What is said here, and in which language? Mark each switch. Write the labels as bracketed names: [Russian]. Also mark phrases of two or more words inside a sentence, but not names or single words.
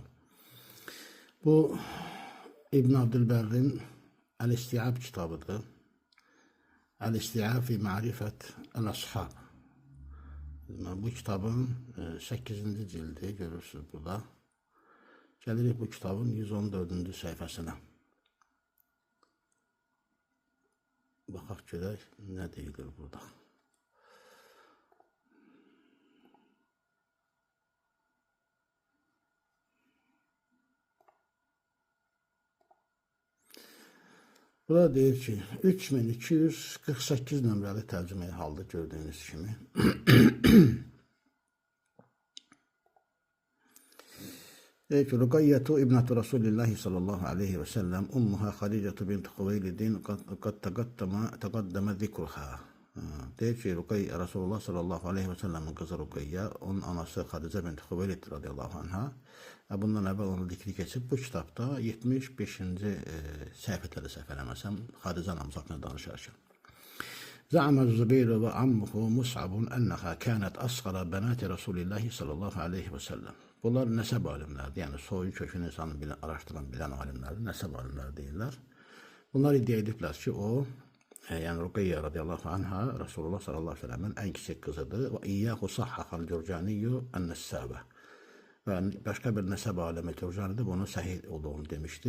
[Azerbaijani] Bu İbn Abdülberr'in El-İsti'ab kitabıdır. El-İsti'ab fi Ma'rifet el-Ashab. Bu kitabın 8. cildi görürsünüz burada. Gelirik bu kitabın 114. sayfasına. Bakaq görək nə deyilir burada. Burada deyir ki 3248 nömrəli tərcüməyi halda gördüyünüz kimi. Deyir ki [Arabic] رقية ابنة رسول الله صلى الله عليه وسلم أمها خديجة بنت خويلد قد تقدم ذكرها. [Azerbaijani] Deyir ki Resulullah [Arabic] صلى الله عليه وسلم [Azerbaijani] kızı Rukayye, onun anası Hadice bint Huveylid [Arabic] رضي الله عنها. [Azerbaijani] Bundan əvvəl onu dikri keçib. Bu kitabda 75-ci səhifələri səhv eləməsəm Hadice anamız haqqında danışarkən. [Arabic] زعم الزبير وعمه مصعب أنها كانت أصغر بنات رسول الله صلى الله عليه وسلم. [Azerbaijani] Bunlar nəsəb alimlərdir, yəni soyun kökünü insanı araşdıran, bilən alimlərdir, nəsəb alimlər deyirlər. Bunlar iddia ediblər ki, o, yəni Rukayye [Arabic] رضي الله عنها, [Azerbaijani] Resulullah [Arabic] صلى الله عليه وسلم [Azerbaijani] ən kiçik qızıdır və [Arabic] وإياه صحح الجرجاني النسابة. [Azerbaijani] Və başqa bir nəsəb alimi Cürcanidir, bunun səhih olduğunu demişdir.